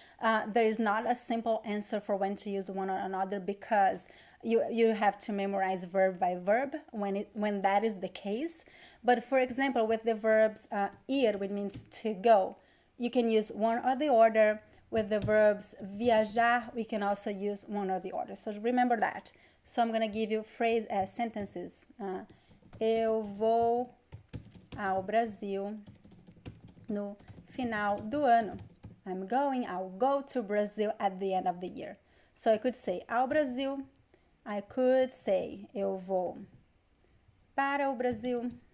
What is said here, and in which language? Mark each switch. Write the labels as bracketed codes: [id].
[en] There is not a simple answer for when to use one or another, because you have to memorize verb by verb when that is the case. But for example, with the verbs ir, which means to go, you can use one or the other. With the verbs viajar, we can also use one or the other. So remember that. So I'm going to give you sentences. [pt] Eu vou ao Brasil no final do ano. [en] I'll go to Brazil at the end of the year. So I could say ao Brasil. I could say [pt] eu vou para o Brasil.